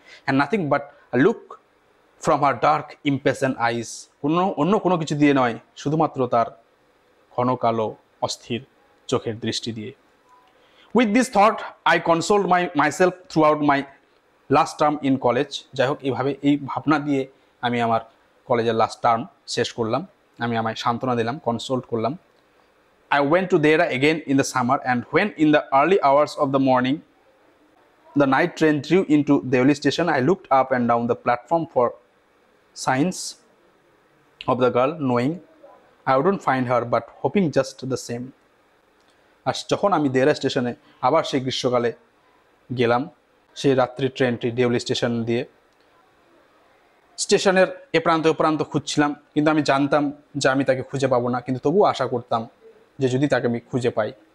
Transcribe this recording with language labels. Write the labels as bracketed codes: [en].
[en] and nothing but a look from her dark impatient eyes, [bn] অন্য কোনো কিছু দিয়ে নয়, শুধুমাত্র তার ঘন কালো অস্থির চোখের দৃষ্টি দিয়ে। [en] With this thought I consoled myself throughout my last term in college. [bn] যাই হোক এইভাবে এই ভাবনা দিয়ে আমি আমার কলেজের লাস্ট টার্ম শেষ করলাম, আমি আমায় সান্ত্বনা দিলাম, কনসোল্ট করলাম। [en] I went to Dehra again in the summer, and when in the early hours of the morning the night train drew into Deoli station, I looked up and down the platform for signs of the girl, knowing I wouldn't find her but hoping just the same. [bn] আর যখন আমি দেহরা স্টেশনে আবার সেই গ্রীষ্মকালে গেলাম, সেই রাত্রি ট্রেনটি দেউলি স্টেশন দিয়ে স্টেশনের এ প্রান্ত খুঁজছিলাম, কিন্তু আমি জানতাম যে আমি তাকে খুঁজে পাবো না, কিন্তু তবুও আশা করতাম যে যদি তাকে আমি খুঁজে পাই।